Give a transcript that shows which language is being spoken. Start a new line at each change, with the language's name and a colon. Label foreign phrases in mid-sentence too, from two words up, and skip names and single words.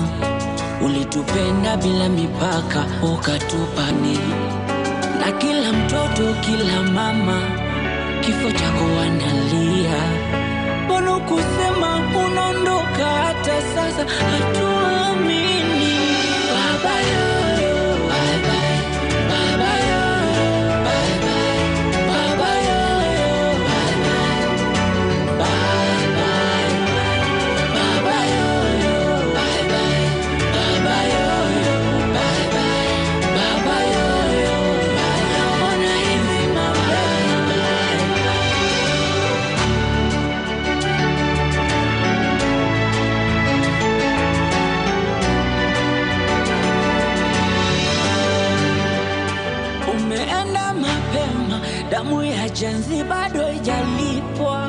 Swahili: Ulitupenda bila mipaka ukatupa nini. Na kila mtoto kila mama kifo chako wanalia. Mbona kusema unaondoka hata sasa hatuamini. Baba yoyo
English: bye bye.
Swahili: Baba yoyo
English: bye bye.
Swahili: Baba yoyo
English: bye bye. Bye bye.
Swahili: Baba yoyo
English: bye bye.
Swahili: Baba yoyo
English: bye bye.
Swahili: Baba yoyo
English: bye bye.
Swahili: Ona hivi mabaya
English: bye bye.
Swahili: Umeenda mapema, damu ya jenzi bado haijalipwa.